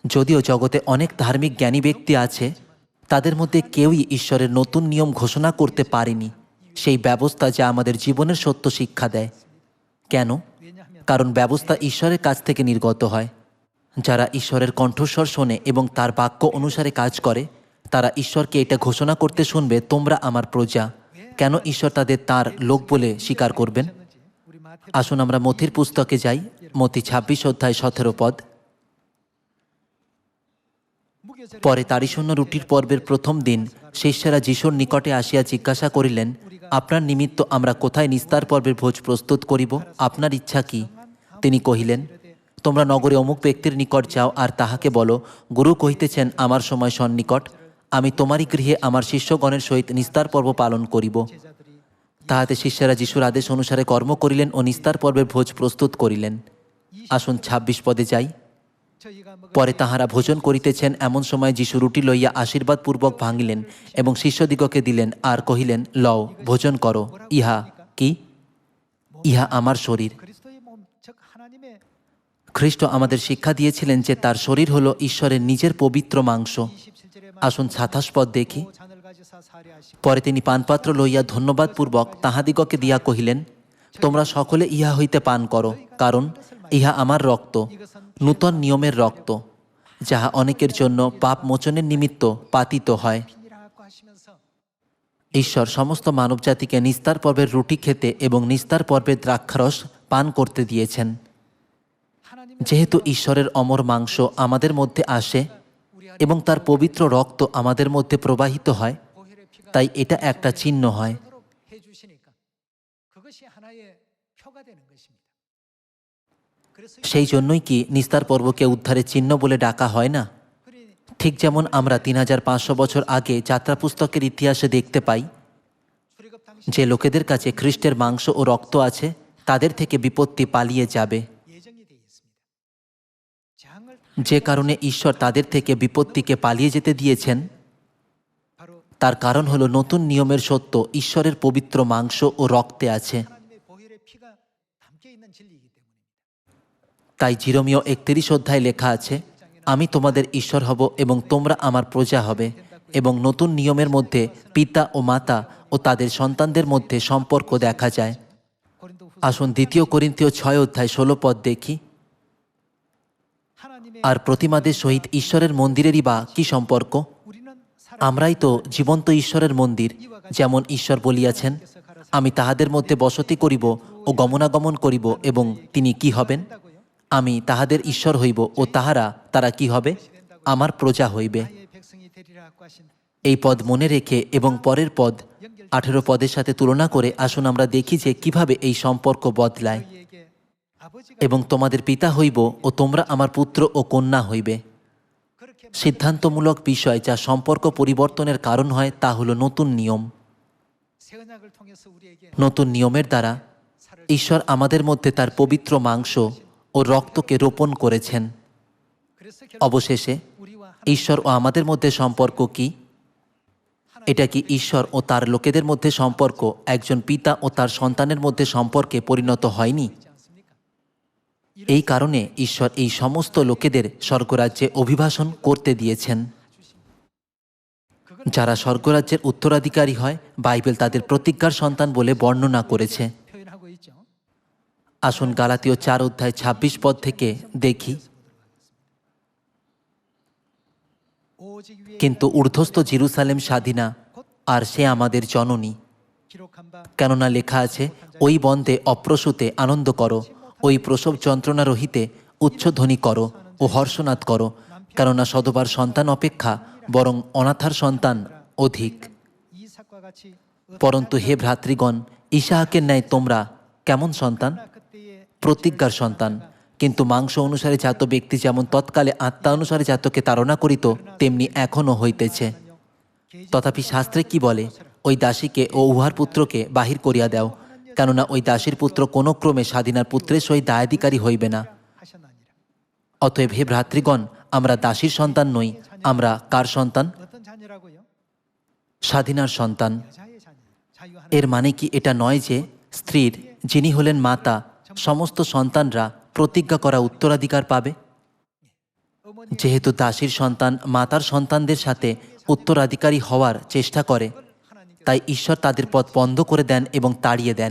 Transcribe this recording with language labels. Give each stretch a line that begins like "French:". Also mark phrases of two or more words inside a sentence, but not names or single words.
Bangla: যদিও জগতে অনেক ধার্মিক জ্ঞানী ব্যক্তি আছে, তাদের মধ্যে কেউই ঈশ্বরের নতুন নিয়ম ঘোষণা করতে পারেনি, সেই ব্যবস্থা যা আমাদের জীবনের সত্য শিক্ষা দেয়। কেন?
Korean: 왜냐하면
Bangla: কারণ ব্যবস্থা ঈশ্বরের কাছ থেকে নির্গত হয়। যারা ঈশ্বরের কণ্ঠস্বর শোনে এবং তার বাক্য অনুসারে কাজ করে, তারা ঈশ্বরকে এটা ঘোষণা করতে শুনবে, তোমরা আমার প্রজা। কেন ঈশ্বর তাদের তার লোক বলে স্বীকার করবেন?
Korean: 우리 마태
Bangla: আসুন আমরা মথির পুস্তকে যাই, মথি 26 অধ্যায় 17 পদ।
Korean: 무교절에
Bangla: পরে তারিশূন্য রুটির পর্বের প্রথম দিন শিষ্যেরা যিশুর নিকটে আসিয়া জিজ্ঞাসা করিলেন, আপনার নিমিত্ত আমরা কোথায় নিস্তার পর্বের ভোজ প্রস্তুত করিব? আপনার ইচ্ছা কি? তিনি কহিলেন, তোমরা নগরে অমুক ব্যক্তির নিকট যাও আর তাহাকে বলো, গুরু কহিতেছেন, আমার সময় সন্নিকট, আমি তোমারই গৃহে আমার শিষ্যগণের সহিত নিস্তার পর্ব পালন করিব।
Korean: 제자들이
Bangla: তাহাতে শিষ্যেরা যিশুর আদেশ অনুসারে কর্ম করিলেন ও নিস্তার পর্বের ভোজ প্রস্তুত করিলেন। আসুন 26 পদে যাই।
Korean: 저희가 먹은
Bangla: পরে তাহারা ভোজন করিতেছেন, এমন সময় যিশু রুটি লইয়া আশীর্বাদপূর্বক ভাঙিলেন এবং শিষ্যদিগকে দিলেন আর কহিলেন, লও, ভোজন করো, ইহা কি? ইহা আমার শরীর।
Korean: 그리스도의 몸, 즉 하나님의
Bangla: খ্রিস্ট আমাদের শিক্ষা দিয়েছিলেন যে তার শরীর হল ঈশ্বরের নিজের পবিত্র মাংস।
Korean: 27절에
Bangla: আসুন 27 পদ দেখি।
Korean: 잔을 가지사 사례하시고
Bangla: পরে তিনি পানপাত্র লইয়া ধন্যবাদপূর্বক তাহাদিগকে দিয়া কহিলেন, তোমরা সকলে ইহা হইতে পান করো, কারণ ইহা আমার রক্ত, নূতন নিয়মের রক্ত, যাহা অনেকের জন্য পাপ মোচনের নিমিত্ত পাতিত হয়।
Korean: 피니라고 하시면서
Bangla: ঈশ্বর সমস্ত মানবজাতিকে নিস্তার পর্বের রুটি খেতে এবং নিস্তার পর্বের দ্রাক্ষারস পান করতে দিয়েছেন।
Korean: 하나님의
Bangla: যেহেতু ঈশ্বরের অমর মাংস আমাদের মধ্যে আসে
Korean: 우리 안에
Bangla: এবং তার পবিত্র রক্ত আমাদের মধ্যে প্রবাহিত হয়,
Korean: 보혈의 피가
Bangla: তাই এটা একটা চিহ্ন হয়।
Korean: 흐르도록 해주시니까 그것이 하나의 표가 되는 것입니다. 그래서
Bangla: সেই জন্যই কি নিস্তার পর্বকে উদ্ধারের চিহ্ন বলে ডাকা হয় না?
Korean: 그리
Bangla: ঠিক যেমন আমরা 3500 বছর আগে যাত্রা পুস্তকের ইতিহাসে দেখতে পাই,
Korean: 출애굽 당시
Bangla: যে লোকেদের কাছে খ্রিস্টের মাংস ও রক্ত আছে, তাদের থেকে বিপত্তি পালিয়ে যাবে।
Korean: 예정이 되어 있습니다. 재앙을
Bangla: যে কারণে ঈশ্বর তাদের থেকে বিপত্তিকে পালিয়ে যেতে দিয়েছেন,
Korean: 바로
Bangla: তার কারণ হলো নতুন নিয়মের সত্য ঈশ্বরের পবিত্র মাংস ও রক্তে আছে।
Korean: 하나님의 보혈의 피가 담겨 있는 진리이기 때문입니다.
Bangla: তাই জিরমীয় 31 অধ্যায় লেখা আছে, আমি তোমাদের ঈশ্বর হব এবং তোমরা আমার প্রজা হবে। এবং নতুন নিয়মের মধ্যে পিতা ও মাতা ও তাদের সন্তানদের মধ্যে সম্পর্ক দেখা যায়।
Korean: 고린도 후서
Bangla: আসুন 2 করিন্থীয় 6 অধ্যায় 16 পদ দেখি।
Korean: 하나님의
Bangla: আর প্রতিমাদের সহিত ঈশ্বরের মন্দিরেরই বা কি সম্পর্ক?
Korean: 우리는 살아
Bangla: আমরাই তো জীবন্ত ঈশ্বরের মন্দির, যেমন ঈশ্বর বলিয়াছেন, আমি তাহাদের মধ্যে বসতি করিব ও গমনাগমন করিব, এবং তিনি কি হবেন? আমি তাহাদের ঈশ্বর হইব ও তারা কি হবে? আমার প্রজা হইবে।
Korean: 나의 백성이 되리라고 하신
Bangla: এই পদ মনে রেখে এবং পরের পদ 18 পদের সাথে তুলনা করে আসুন আমরা দেখি যে কিভাবে এই সম্পর্ক বদলায়।
Korean: 너희에게 아버지가
Bangla: এবং তোমাদের পিতা হইব ও তোমরা আমার পুত্র ও কন্যা হইবে।
Korean: 그렇게
Bangla: সিদ্ধান্তমূলক বিষয় যা সম্পর্ক পরিবর্তনের কারণ হয় তা হলো নতুন নিয়ম।
Korean: 새 언약을 통해서 우리에게
Bangla: নতুন নিয়মের দ্বারা ঈশ্বর আমাদের মধ্যে তার পবিত্র মাংস ও রক্তকে রোপণ করেছেন।
Korean: 그래서
Bangla: অবশেষে
Korean: 우리와
Bangla: ঈশ্বর ও আমাদের মধ্যে সম্পর্ক কি? এটা কি ঈশ্বর ও তার লোকেদের মধ্যে সম্পর্ক একজন পিতা ও তার সন্তানের মধ্যে সম্পর্কে পরিণত হয়নি?
Korean: 하지 않습니까?
Bangla: এই কারণে ঈশ্বর এই সমস্ত লোকেদের স্বর্গরাজ্যে অভিবাসন করতে দিয়েছেন। যারা স্বর্গরাজ্যের উত্তরাধিকারী হয়, বাইবেল তাদের প্রতিজ্ঞার সন্তান বলে বর্ণনা করেছে।
Korean: 표현하고 있죠.
Bangla: আসুন গালাতীয় 4 অধ্যায় 26 পদ থেকে দেখি।
Korean: 오직 위에
Bangla: কিন্তু ঊর্ধ্বস্থ জেরুসালেম স্বাধীনা, আর সে আমাদের জননী।
Korean: 기록한 바
Bangla: কেননা লেখা আছে, ওই বন্দে অপ্রসূতে আনন্দ করো, ওই প্রসব যন্ত্রণা রহিতে উচ্চধ্বনি করো ও হর্ষনাদ করো, কেননা সধবার সন্তান অপেক্ষা বরং অনাথার সন্তান অধিক।
Korean: 이삭과 같이
Bangla: পরন্তু হে ভ্রাতৃগণ, ইসাহাকের ন্যায় তোমরা কেমন সন্তান?
Korean: 그때의
Bangla: প্রতিজ্ঞার সন্তান। কিন্তু মাংস অনুসারে জাত ব্যক্তি যেমন তৎকালে আত্মা অনুসারে জাতকে তাড়না করিত, তেমনি এখনও হইতেছে। তথাপি শাস্ত্রে কি বলে? ওই দাসীকে ও উহার পুত্রকে বাহির করিয়া দাও, কেননা ওই দাসীর পুত্র কোনো ক্রমে স্বাধীনার পুত্রের সহিত দায়াধিকারী হইবে না।
Korean: 하셨나니라.
Bangla: অতএব হে ভ্রাতৃগণ, আমরা দাসীর সন্তান নই, আমরা কার সন্তান?
Korean: 어떤 자녀라고요?
Bangla: স্বাধীনার সন্তান।
Korean: 여자의 자녀. 자유하는
Bangla: এর মানে কি এটা নয় যে স্ত্রীর, যিনি হলেন মাতা, সমস্ত সন্তানরা প্রতিজ্ঞা করা উত্তরাধিকার পাবে? যেহেতু দাসীর সন্তান মাতার সন্তানদের সাথে উত্তরাধিকারী হওয়ার চেষ্টা করে, তাই ঈশ্বর তাদের পথ বন্ধ করে দেন এবং তাড়িয়ে দেন।